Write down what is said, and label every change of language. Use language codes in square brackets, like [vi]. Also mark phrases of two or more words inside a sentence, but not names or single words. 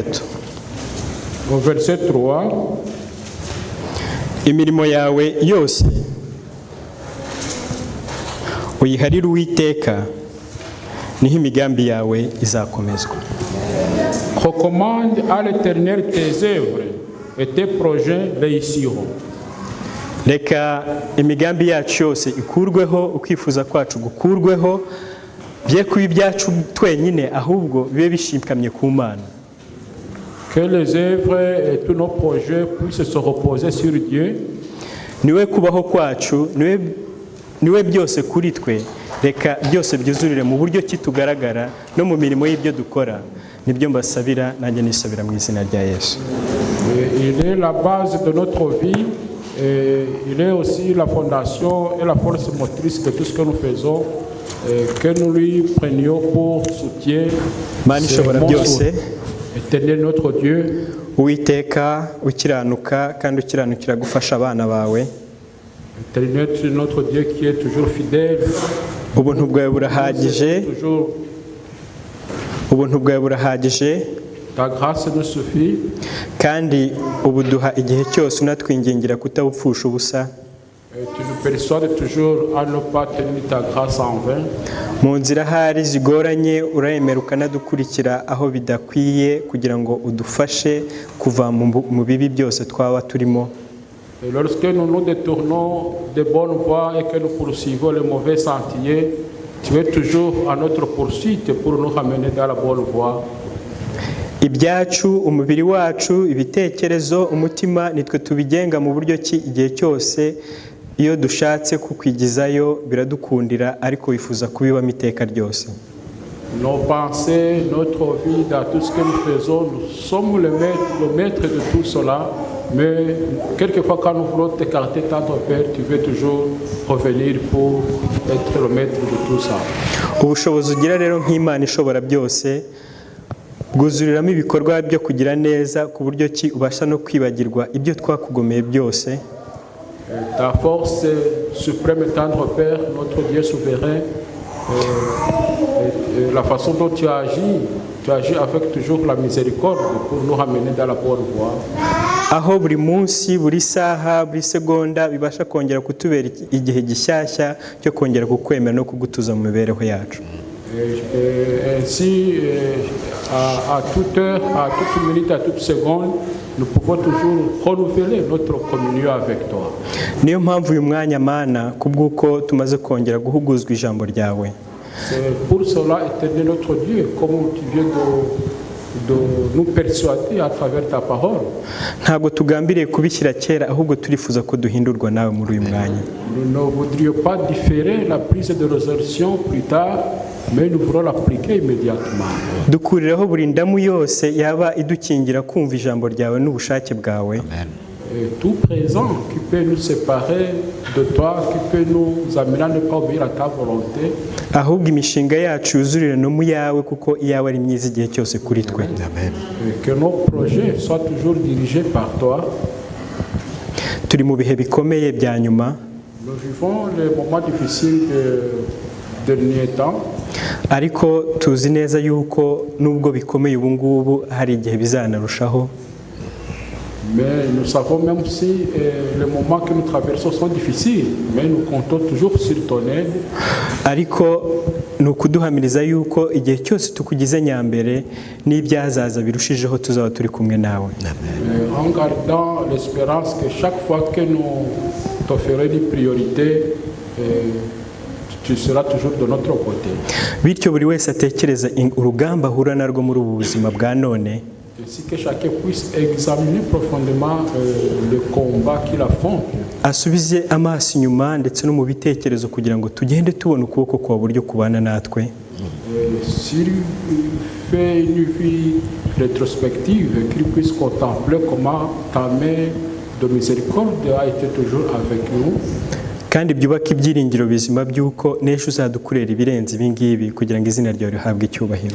[fr] Au verset 3. [rw] Imirimo yawe yose uyiharire Uwiteka, niho imigambi yawe izakomezwa. [fr] Recommande à l'Éternel tes œuvres et tes projets réussiront. [rw] Reka imigambi yacu yose ikurweho, ukwifuza kwacu gukurweho, bye kuba ibyacu twenyine, ahubwo bibe bishikamye ku Mana. [fr] Que les œuvres et tous nos projets puissent se reposer sur Dieu. [rw] Niwe kubaho kwacu, niwe byose kuri twe. Reka byose byuzurire mu buryo kitugaragara no mu mirimo y'ibyo dukora. Nibyo mbasabira, nanjye nisabira mu izina rya Yesu. [fr] Il est la base de notre vie et il est aussi la fondation et la force motrice de tout ce que nous faisons. Que nous lui prenions pour soutien. [rw] Mana ishobora byose, [fr] Éternel notre Dieu, [rw] Uwiteka ukiranuka kandi ukiranukira gufasha abana bawe. [fr] Éternel notre Dieu qui est toujours fidèle. [rw] Ubuntu bwawe burahagije. Ubuntu bwawe burahagije. [fr] Ta grâce nous suffit. [rw] Kandi ubuduha igihe cyose unatwingingira kutabupfusha ubusa. [fr] Tu nous persuades toujours à ne pas tenir ta grâce en vain. [rw] Mu nzira hari zigoranye uremera ukanadukurikira aho bidakwiye kugira ngo udufashe kuva mu bibi byose twaba turimo. [fr] Et lorsque nous nous détournons des bonnes voies et que nous poursuivons les mauvais sentiers, tu es toujours à notre poursuite pour nous ramener dans la bonne voie. [rw] Ibyacu, umubiri wacu, ibitekerezo, umutima nitwe tubigenga mu buryo ki igihe cyose iyo dushatse kukwigizayo biradukundira, ariko wifuza kubibamo iteka ryose. [fr] Nos pensées, notre vie, dans tout ce que nous faisons, nous sommes le maître de tout cela. Mais quelquefois, quand nous voulons t'écarter, tant Père, tu veux toujours revenir pour être le maître de tout ça. [rw] Ubushobozi ugira rero nk'Imana ishobora byose bwuzuriramo ibikorwa byo kugira neza ku buryo ki ubasha no kwibagirwa ibyo twakugomeye byose. [fr] Ta force suprême, tendre Père, notre Dieu souverain, la façon dont tu agis avec toujours la miséricorde pour nous ramener dans la bonne voie. [rw] Aho buri munsi, buri saha, buri segonda bibasha kongera kutubera igihe gishyashya cyo kongera kukwemera no kugutuza mu mibereho yacu. [fr] Ainsi, à toute heure, à toute minute, à toute seconde, nous pouvons toujours renouveler notre communion avec toi. [rw] Niyo mpamvu uyu mwanya Mana kubwuko tumaze kongera guhuguzwa ijambo ryawe. [fr] C'est pour cela, Éternel notre Dieu, comme tu viens de nous persuader à travers ta parole. [rw] Ntabwo tugambiriye kubishyira kera, ahubwo turifuza ko duhindurwa nawe muri uyu mwanya. [fr] Nous ne voudrions pas différer la prise de résolution plus tard, mais nous voulons l'appliquer immédiatement. [rw] Dukurireho buri ndamu yose yaba idukingira kumva ijambo ryawe n'ubushake bwawe. [fr] Et tout présent qui peut nous séparer de toi, qui peut nous amener à ne pas obéir à ta volonté. [rw] Ahubwo imishinga yacu yuzurire no mu yawe kuko iyawe ari myiza igihe cyose kuri twe. [fr] Et que nos projets soient toujours dirigés par toi. [rw] Turi mu bihe bikomeye bya nyuma. [fr] Nous vivons les moments difficiles de dernier temps. [rw] Ariko tuzi neza yuko nubwo bikomeye ubu ngubu hari igihe bizanarushaho. [fr] Mais nous savons même si les moments que nous traversons sont difficiles, mais nous comptons toujours sur ton aide. [rw] Ariko ni ukuduhamiriza yuko igihe cyose tukugize nyambere n'ibyazaza birushijeho tuzaba turi kumwe nawe. [fr] En gardant l'espérance que chaque fois que nous t'offrirons une priorité, tu seras toujours de notre côté. [rw] Bityo buri wese atekereza urugamba ahura narwo muri ubu buzima bwa none. [fr] Ainsi que chacun puisse examiner profondément le combat qu'il affronte. [rw] asubize amaso inyuma ndetse no mu bitekerezo kugira ngo tugende tubona ukuboko kwa buryo kubana natwe. [fr] S'il fait une vie rétrospective, qu'il puisse contempler comment ta main de miséricorde a été toujours avec nous. [rw] Kandi byubaka ibyiringiro bizima by'uko n'ejo uzadukorera ibirenze ibi ngibi kugira ngo izina ryawe rihabwe icyubahiro.